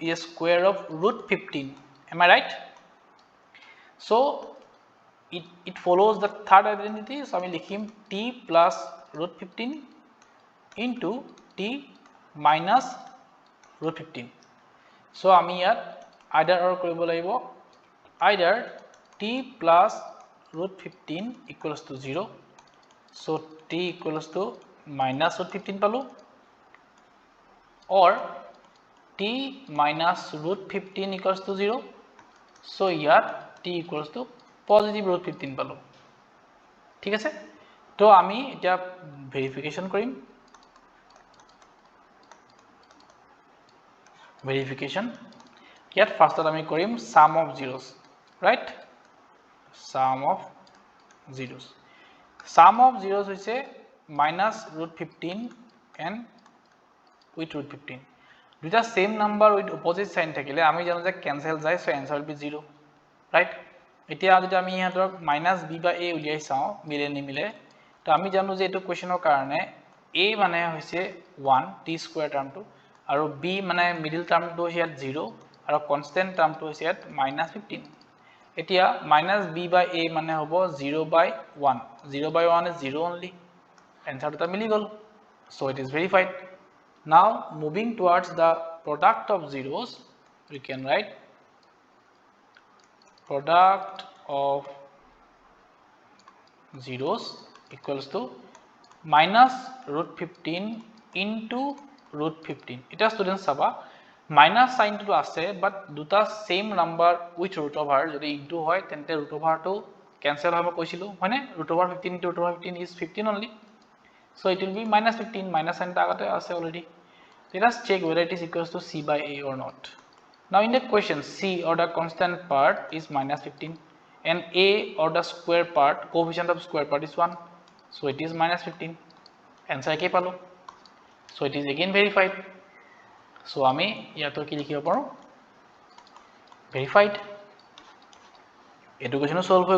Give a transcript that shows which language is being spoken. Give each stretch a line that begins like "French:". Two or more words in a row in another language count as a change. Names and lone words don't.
English: is a square of root 15 am I right so it follows the third identity so
Assamese: আমি লিখিম
English: t plus root 15 into t minus root 15 so
Assamese: আমি ইয়াত
English: either or
Assamese: কৰিব লাগিব
English: either t plus root 15 equals to 0 so t equals to minus root 15 palu or t minus root 15 equals to 0 so here t equals to positive root 15 palu
Assamese: ঠিক আছে তো আমি এটা
English: verification করিম verification here first
Assamese: আমি করিম
English: sum of zeros right sum of zeros sum of zeros hoise minus root 15 and with root 15 দুটা same number with opposite sign
Assamese: থাকিলে আমি জানো যে
English: cancel যায় so answer will be 0 right
Assamese: এতিয়া যদি আমি ইহাতৰ
English: minus b by a
Assamese: উলিয়াই চাও মিলে নিমিলে তো আমি জানো যে এটো কোৱেশ্চনৰ কাৰণে a মানে হৈছে 1
English: t square
Assamese: টাৰ্মটো আৰু b মানে মিডল টাৰ্মটো হৈছে 0 আৰু কনস্ট্যান্ট টাৰ্মটো হৈছে
English: minus 15
Assamese: এতিয়া
English: minus b by a
Assamese: মানে হ'ব
English: 0 by 1 0 by 1 is 0 only
Assamese: answer টা মিলি গল
English: so it is verified now moving towards the product of zeros we can write product of zeros equals to minus root 15 into root 15 এটা students saba minus sign to আছে but দুটা same number with root over যদি into হয় তেন্তে root over to cancel
Assamese: হবে কৈছিলো মানে
English: root over 15 into root over 15 is 15 only so it will be minus 15 minus sign
Assamese: টা আগতে আছে
English: already let us check whether it is equals to c by a or not now in the question c or the constant part is minus 15 and a or the square part coefficient of square part is 1 so it is minus 15 answer
Assamese: কে পালোঁ
English: so it is again verified so
Assamese: আমি ইয়াতো কি লিখিব পাৰোঁ
English: verified education solve hoy